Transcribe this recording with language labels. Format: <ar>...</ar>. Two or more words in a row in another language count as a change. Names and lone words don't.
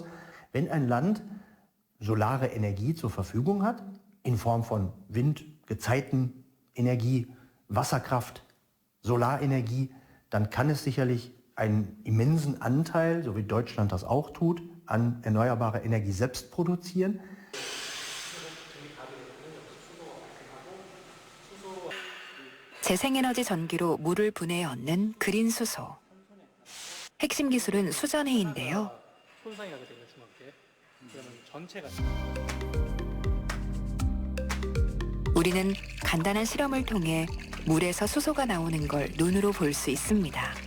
<de>Wenn ein Land solare Energie zur Verfügung hat, in Form von Wind, Gezeitenenergie, Wasserkraft, Solarenergie, dann kann es sicherlich einen immensen Anteil, so wie Deutschland das auch tut, an erneuerbarer Energie selbst produzieren.</de> <ko>재생에너지 전기로 물을 분해해 얻는 그린 수소. 핵심 기술은 수전해인데요. 우리는 간단한 실험을 통해 물에서 수소가 나오는 걸 눈으로 볼 수 있습니다.</ko>